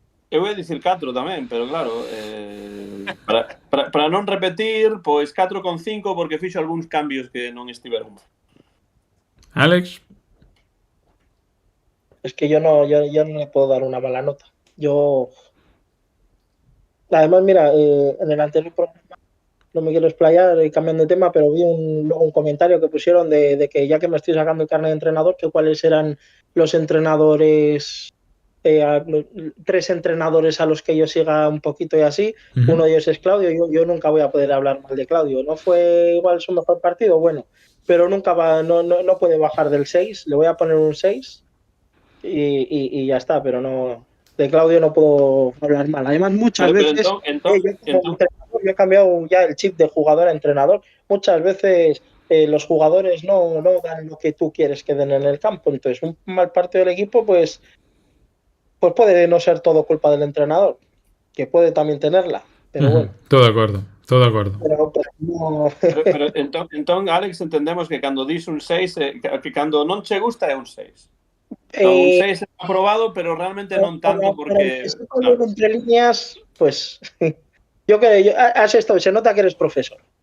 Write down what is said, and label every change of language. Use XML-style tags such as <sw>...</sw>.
<gl>Eu vou dicir 4 tamén, pero claro, para non repetir, pois 4,5 porque fixo algúns cambios que non estiveron. Alex.</gl> <es>Es que yo no le puedo dar una mala nota. Además, mira, en el anterior programa, no me quiero explayar cambiando de tema, pero vi luego un comentario que pusieron de que ya que me estoy sacando el carnet de entrenador, que cuáles eran los entrenadores, 3 entrenadores a los que yo siga un poquito y así. Uno de ellos es Claudio. Yo nunca voy a poder hablar mal de Claudio. No fue igual su mejor partido, bueno, pero nunca no puede bajar del 6. Le voy a poner un 6 y ya está, pero no... De Claudio no puedo hablar mal. Además, muchas veces yo he cambiado ya el chip de jugador a entrenador. Muchas veces los jugadores no dan lo que tú quieres que den en el campo. Entonces, un mal partido del equipo, pues puede no ser todo culpa del entrenador, que puede también tenerla. Pero bueno. Todo de acuerdo. Pero no...</es> <gl>pero entón, Alex, entendemos que cando dis un 6, que cando non che gusta é un 6. Un 6 é aprobado, pero realmente non tanto porque...</gl> <es>Claro. Entre líneas, pues... Yo has estado, se nota que eres profesor.</es>